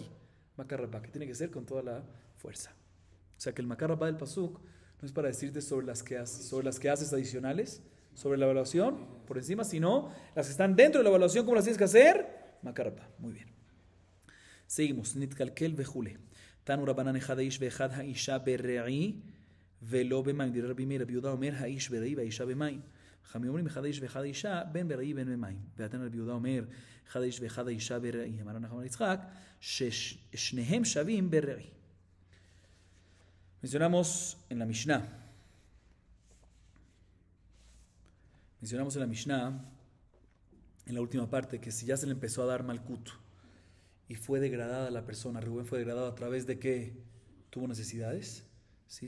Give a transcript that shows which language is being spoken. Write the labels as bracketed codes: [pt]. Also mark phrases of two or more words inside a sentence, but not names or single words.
[es] Makarrapa, que tiene que ser con toda la fuerza. O sea que el Makarrapa del pasuk no es para decirte sobre las que haces adicionales, sobre la evaluación, por encima, sino las que están dentro de la evaluación, ¿cómo las tienes que hacer? Makarrapa, muy bien. Seguimos, [he] נתקלקל וכולי. תנו רבנן אחד האיש ואחד האשה ברעי ולא במים. Dirá רבי מאיר, רבי יהודה אומר האיש ברעי והאישה במים. חכמים אומרים אחד האיש ואחד האישה בין ברעי בין במים. ועתנו רבי יהודה אומר אחד האיש ואחד האישה ברעי. אמר נחמן יצחק ששניהם שווים ברעי. [es] Mencionamos en la Mishnah, en la última parte, que si ya se le empezó a dar malkut y fue degradada la persona, Rubén fue degradado a través de que tuvo necesidades, ¿sí?